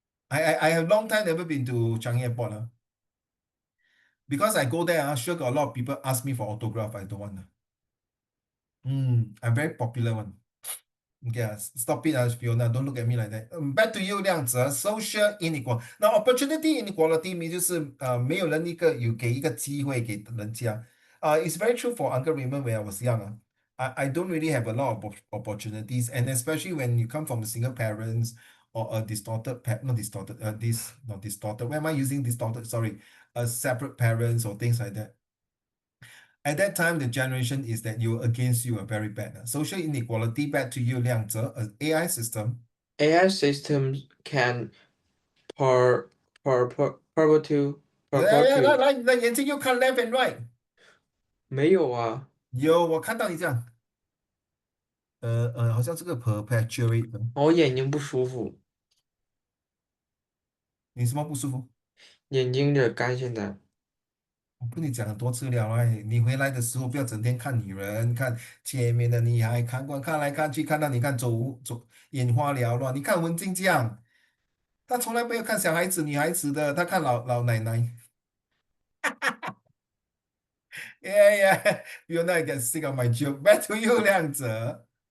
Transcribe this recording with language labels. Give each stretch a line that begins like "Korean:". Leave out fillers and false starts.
English: I have long time never been to Changi Airport. Because I go there, sure got a lot of people ask me for autograph. I don't want. I'm very popular one. Yeah, stop it, Fiona. Don't look at me like that. Back to you, 亮子. Social inequality. Now, opportunity inequality means
Chinese: 就是没有人给一个机会给人家.
English: It's very true for Uncle Raymond when I was young. I don't really have a lot of opportunities, and especially when you come from single parents or a distorted, not distorted, this not distorted. Why am I using distorted? Sorry, separate parents or things like that. At that time, the generation is that you against you are very bad. Social inequality, back to you, 亮子, an AI system. AI systems can per per per perpetuate
Chinese: 来，眼睛又看
English: left and right.
Chinese: 没有啊，有，我看到你这样，好像这个 perpetuate 的，我眼睛不舒服，你什么不舒服？眼睛有点干现在。我跟你讲很多次了，哎，你回来的时候不要整天看女人，看前面的女孩，看来看去，看到你看走眼花缭乱。你看文静这样，她从来没有看小孩子、女孩子的，她看老奶奶。
English: Yeah, you're not get sick of my joke. Back to you, 亮子.